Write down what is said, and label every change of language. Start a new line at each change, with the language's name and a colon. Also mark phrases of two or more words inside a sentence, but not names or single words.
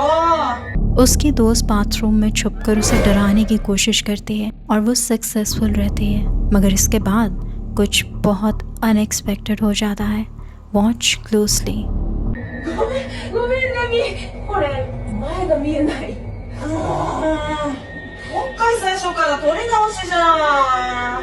Hindi: उसकी दोस्त बाथरूम में छुपकर उसे डराने की कोशिश करती है और वो सक्सेसफुल रहती है, मगर इसके बाद कुछ बहुत अनएक्सपेक्टेड हो जाता है।
English: watch closely.
Japanese: ごめんナミ、これ前が見えない。もう一回最初から撮り直しじゃん。